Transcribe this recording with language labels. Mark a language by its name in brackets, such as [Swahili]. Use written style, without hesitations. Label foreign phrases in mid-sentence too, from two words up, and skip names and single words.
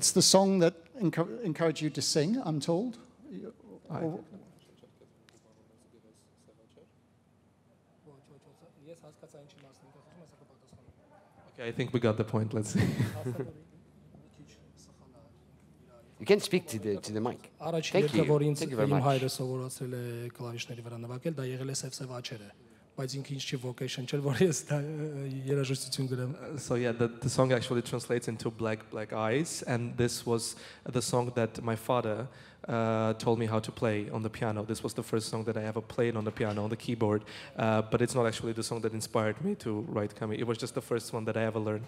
[English] It's the song that encouraged you to sing, I'm told. Okay, I think we got the point. Let's see. You can speak to the mic. [Armenian] Առաջին երգը, որ ինձ իմ հայրը սովորացրել է կլավիշների վրա նվագել, դա եղել է Սև աչերը, բայց ինքը ինձ չի vocation չել, որ ես դա երաժշտություն գրեմ։ [English] So yeah, the song actually translates into Black Eyes, and this was the song that my father told me how to play on the piano. This was the first song that I ever played on the piano, on the keyboard, but it's not actually the song that inspired me to write Kami. It was just the first one that I ever learned.